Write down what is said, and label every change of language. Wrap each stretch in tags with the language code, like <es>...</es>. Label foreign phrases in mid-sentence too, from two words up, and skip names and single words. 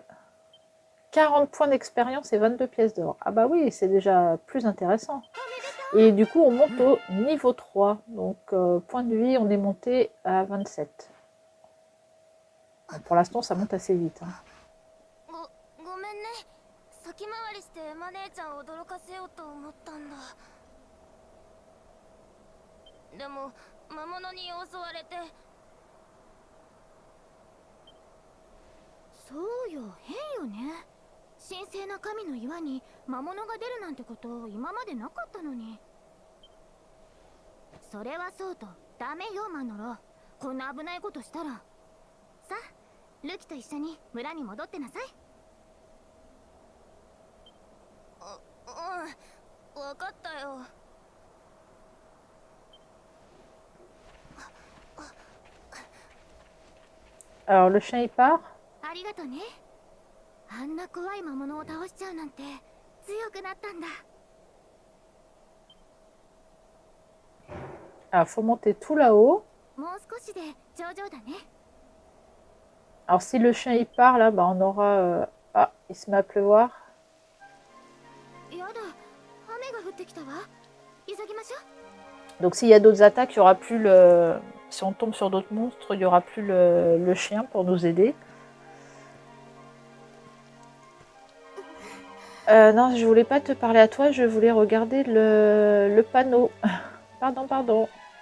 <fr>40 points d'expérience et 22 pièces d'or. Ah bah oui, c'est déjà plus intéressant. Et du coup, on monte au niveau 3. Donc, point de vie, on est monté à 27. Bon, pour l'instant, ça monte assez vite. Hein.</fr> <ja>先回りしてエマ姉ちゃんを驚かせようと思ったんだ。でも魔物に襲われて。そうよ、変よね。神聖な神の岩に魔物が出るなんてこと今までなかったのに。それはそうとダメよマノロ。こんな危ないことしたら。さあルキと一緒に村に戻ってなさい。うん、分かったよ。</ja> <fr>Alors le chien il part.</fr> <ja>ありがとね。あんな怖い魔物を倒しちゃうなんて強くなったんだ。</ja> <fr>Alors faut monter tout là-haut.</fr> <ja>もう少しで頂上だね。</ja> <fr>Alors si le chien il part là, bah on aura... Ah, il se met à pleuvoir.</fr> <ja>やだ、雨が降ってきたわ。急ぎましょう。</ja> <fr>Donc s'il y a d'autres attaques, il y aura plus le... Si on tombe sur d'autres monstres, il y aura plus le chien pour nous aider. Non, je voulais pas te parler à toi, je voulais regarder le panneau. Pardon, pardon.</fr>